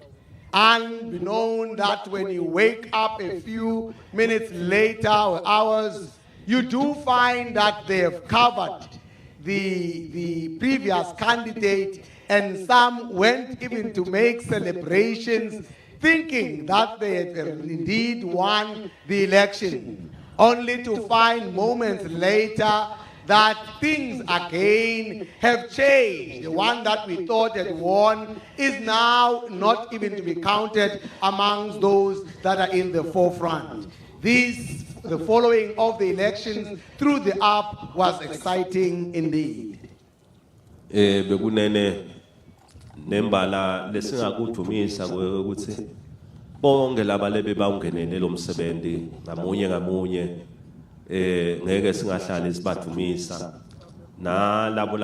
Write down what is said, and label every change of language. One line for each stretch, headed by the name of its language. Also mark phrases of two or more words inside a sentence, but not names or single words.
English: Unbeknown that when you wake up a few minutes later or hours, you do find that they have covered the previous candidate, and some went even to make celebrations thinking that they had indeed won the election, only to find moments later that things again have changed. The one that we thought had won is now not even to be counted amongst those that are in the forefront. The following of the elections through the app was exciting indeed.
Swati: Bekunene nembala lesingakudumisa ukuthi bonke laba lebe bawungenele lo msebenzi ngamunye ngeke singahlali sibadumisa nalabo